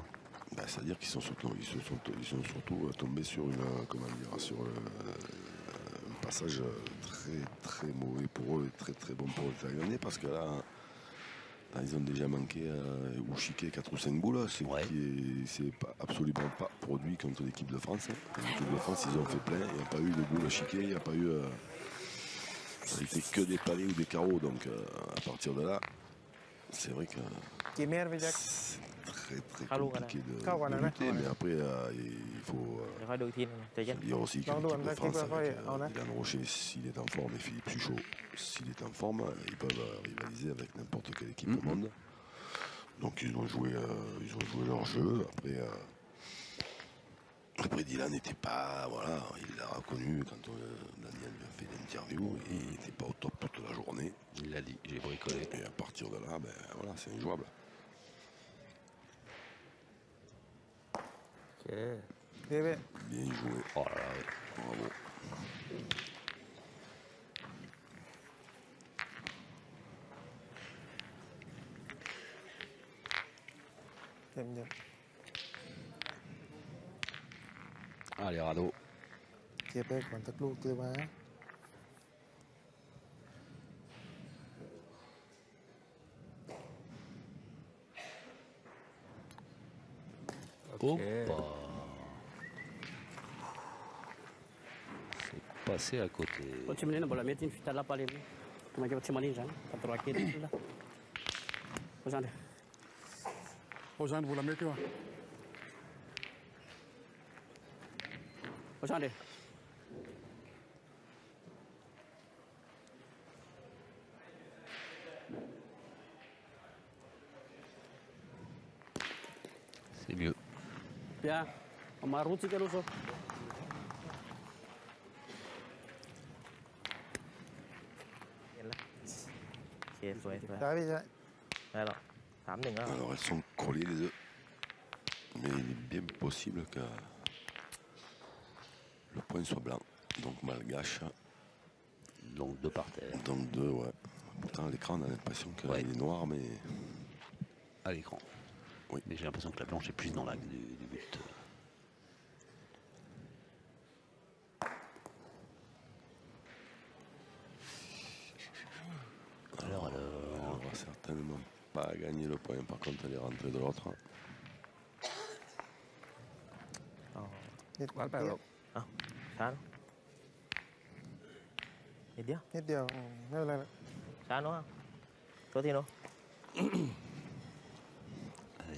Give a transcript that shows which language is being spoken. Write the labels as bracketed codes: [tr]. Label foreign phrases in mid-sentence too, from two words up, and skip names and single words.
[fr] Ben, c'est-à-dire qu'ils sont surtout tombés sur un passage très très mauvais pour eux et très très bon pour les Thaïlandais, parce que là ils ont déjà manqué ou chiqué 4 ou 5 boules, c'est absolument pas produit contre l'équipe de France. L'équipe de France, ils ont fait plein, il n'y a pas eu de boules chiquées, il n'y a pas eu Ça n'était que des palets ou des carreaux, donc à partir de là, c'est vrai que [th] กี่เมตรพี่แจ็ค [fr] c'est très très Allô, compliqué de [vi] Cao còn là [fr] lutter, [vi] đấy. [fr] mais après il faut [th] เดี๋ยวค่อยดูอีกทีนึงใจเย็น [fr] dire aussi que Dans l'équipe le de France doigt, avec on a. Dylan Rocher, s'il est en forme, et Philippe Suchot, s'il est en forme, ils peuvent rivaliser avec n'importe quelle équipe au monde. Donc ils ont joué leur jeu. Après Dylan n'était pas, voilà, il l'a reconnu quand Daniel lui a fait l'interview, il n'était pas au top toute la journée. Il l'a dit, j'ai bricolé. Et à partir de là, ben voilà, c'est injouable. [th] โอเค เดี๋ยว [fr] Bien joué, Oh là là, ouais. bravo. [th] เต็มเยอะ [fr] Allez, Rado. [th] เก็บไปก่อนสักลูกเจอมา โอเค [fr] Hoppa. C'est passé à côté. [pt] Ultima linha, bola mete, fita lá para ele. Como é que é ultima linha já? Para trocar aqui dentro lá. Ô, Jander. Ô, Jander, [fr] vous la mettez, ouais. [pt] Ô, Jander. [fr] C'est mieux. Bien. On m'a route, c'est ça. [th] เห็นแล้วโอเคสวยสวย ได้พี่แจ็ค ได้หรอก3-1แล้ว [fr] Alors elles sont collées les deux. Mais il est bien possible que le point soit blanc. Donc malgache. Donc deux par terre. Donc deux, ouais. Pourtant à l'écran on a l'impression qu'il Ouais. est noir, mais À l'écran. Oui. Mais j'ai l'impression que la blanche est plus dans l'axe du but. Alors, on va certainement pas gagner le point. Par contre elle est rentrée de l'autre. [th] นิด วัดไปแบบเอ้าช้าเนอะนิดเดียว นิดเดียวไม่เป็นไรหรอก ช้าเนาะโทษทีเนาะ [fr] allez.